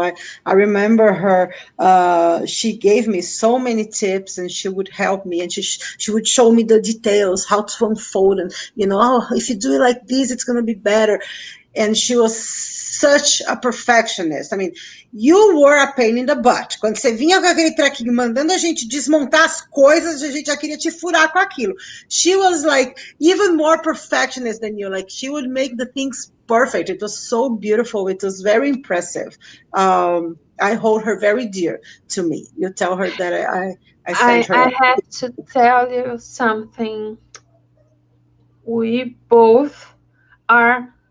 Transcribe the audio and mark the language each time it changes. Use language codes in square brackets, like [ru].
[en] I remember her, she gave me so many tips, and she would help me, and she would show me the details, how to unfold, and, you know, if you do it like this, it's going to be better. And she was such a perfectionist. I mean, you were a pain in the butt. [pt] Quando você vinha com aquele trequinho mandando a gente desmontar as coisas, a gente já queria te furar com aquilo. [en] She was like even more perfectionist than you. Like, she would make the things perfect. It was so beautiful. It was very impressive. I hold her very dear to me. You tell her that I sent her. I have to tell you something. We both are